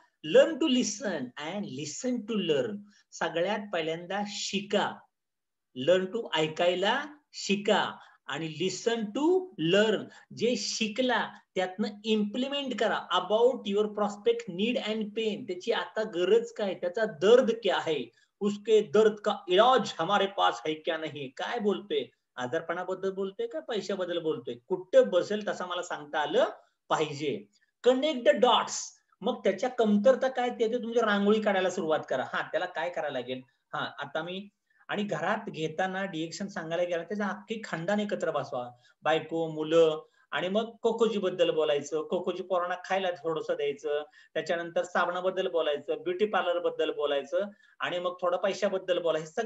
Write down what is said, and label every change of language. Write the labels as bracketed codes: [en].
[en] Learn to listen and listen to learn. [mr] सगळ्यात पहिल्यांदा शिका. [en] learn to [mr] ऐकायला शिका आणि [en] Listen to learn. [mr] जे शिकला त्यातनं इम्प्लिमेंट करा. [en] About your prospect need and pain. [mr] त्याची आता गरज काय, [hi] त्याचा दर्द क्या है, उसके दर्द का इलाज हमारे पास है क्या नहीं. [mr] काय बोलतोय, आजारपणाबद्दल बोलतोय का पैशाबद्दल बोलतोय, कुठं बसेल तसा मला सांगता आलं पाहिजे. [en] Connect the dots. [mr] मग त्याच्या कमतरता काय ते तुमची रांगोळी काढायला सुरुवात करा. हा त्याला काय करायला लागेल, हा आता मी, आणि घरात घेताना डिएक्शन सांगायला गेला त्याचा अख्खी खानदान एकत्र बसवा, बायको मुलं, आणि मग कोकोजी बद्दल बोलायचं, कोकोजी पोरांना खायला थोडंसं द्यायचं, त्याच्यानंतर साबणाबद्दल बोलायचं, ब्युटी पार्लर बद्दल बोलायचं, आणि मग थोडं पैशाबद्दल बोलायचं.